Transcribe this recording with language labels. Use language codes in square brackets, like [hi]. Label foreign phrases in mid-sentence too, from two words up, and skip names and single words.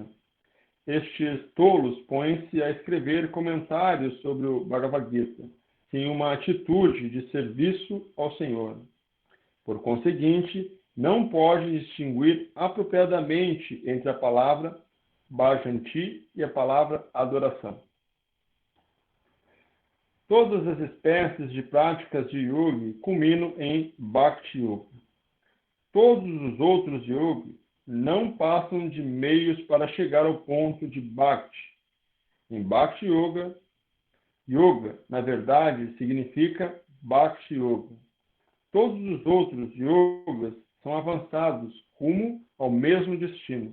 [pt] Estes tolos põem-se a escrever comentários sobre o Bhagavad Gita, em uma atitude de serviço ao Senhor. Por conseguinte, não pode distinguir apropriadamente entre a palavra bhajanti e a palavra adoração. Todas as espécies de práticas de yoga culminam em Bhakti Yoga. Todos os outros yoga não passam de meios para chegar ao ponto de Bhakti. Em Bhakti Yoga, yoga, na verdade, significa Bhakti Yoga. Todos os outros yogas são avançados rumo ao mesmo destino.